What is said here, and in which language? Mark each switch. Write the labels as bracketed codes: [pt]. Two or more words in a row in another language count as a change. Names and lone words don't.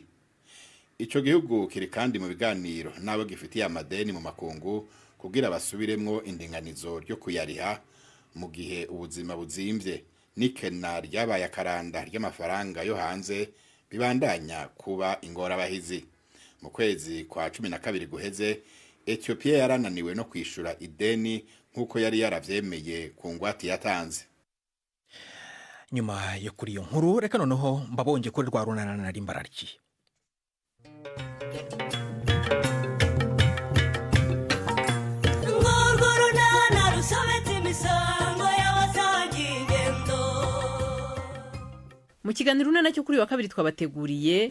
[rn] Ico gihugu kiri kandi mu biganiro nabo gifitiye amadeni mu makungu kugira basubiremwo indinganizo ryo kuyariha mu gihe ubuzima buzimvye n'ikena ryabaye akaranda ry'amafaranga yo hanze bibandanya kuba ingorabahizi. Mu kwezi kwa 12 guheze Ethiopia yarananiwe no kwishura ideni nk'uko yari yaravyemeye ku ngwate yatanze. Nyuma yo kuri iyo nkuru reka noneho mbabonge kuri rwa runana nari mbararikiye. [rw] Mu kiganiro nacyo kuri wa kabiri twabateguriye,